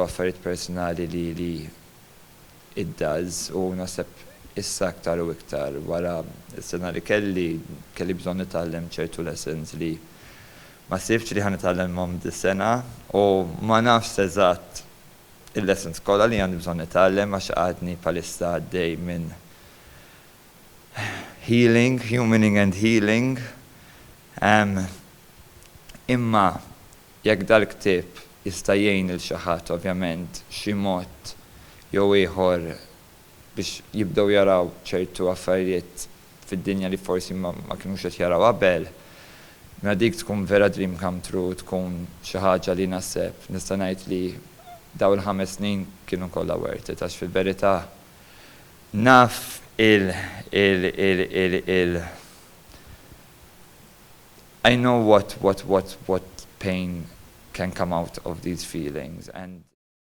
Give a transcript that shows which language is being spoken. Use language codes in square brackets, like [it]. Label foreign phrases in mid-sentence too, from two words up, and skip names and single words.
[mt] affarijiet personali li [en] it does [mt] u naħseb issa aktar u iktar wara s-sena li kelli bżonn nitgħallem ċertu lessons li ma sibx li ħanitgħallemhom dis-sena u ma nafx eżatt il-lessons kollha li għandi bżonn nitgħallem għax għadni bħalissa għaddej minn [en] healing, humaning and healing. [mt] Imma jekk dal-ktieb jista' jgħin il xi ħadd ovvjament xi mod jew ieħor biex jibdew jaraw ċertu affarijiet fid-dinja li forsi ma kinux qed jaraw qabel. Ma dik tkun vera [en] dream come true, [mt] tkun xi ħaġa li naħseb nista' ngħid li daw il-5 snin kienu kollha [en] worth it [mt] għax fil-verità naf [en] I know what pain can come out of these feelings and